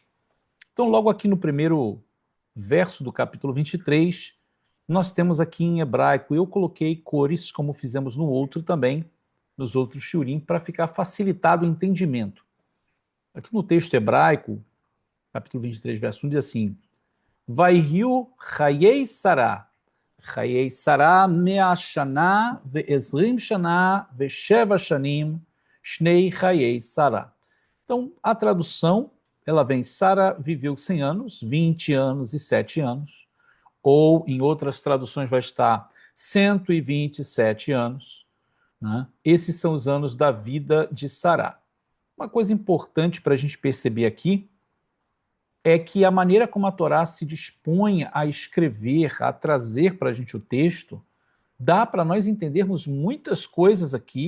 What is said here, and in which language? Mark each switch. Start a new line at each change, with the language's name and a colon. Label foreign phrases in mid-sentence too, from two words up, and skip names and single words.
Portuguese: Então, logo aqui no primeiro verso do capítulo 23, nós temos aqui em hebraico, eu coloquei cores, como fizemos no outro também, nos outros shiurim, para ficar facilitado o entendimento. Aqui no texto hebraico, capítulo 23, verso 1, diz assim,
Hebrew: ויהיו חיי שרה, חיי שרה מאה שנה ועשרים שנה ושבע שנים שני חיי שרה.
Portuguese: Então, a tradução, ela vem, Sara viveu 100 anos, 20 anos e 7 anos, ou em outras traduções vai estar 127 anos, né? Esses são os anos da vida de Sara. Uma coisa importante para a gente perceber aqui é que a maneira como a Torá se dispõe a escrever, a trazer para a gente o texto, dá para nós entendermos muitas coisas aqui.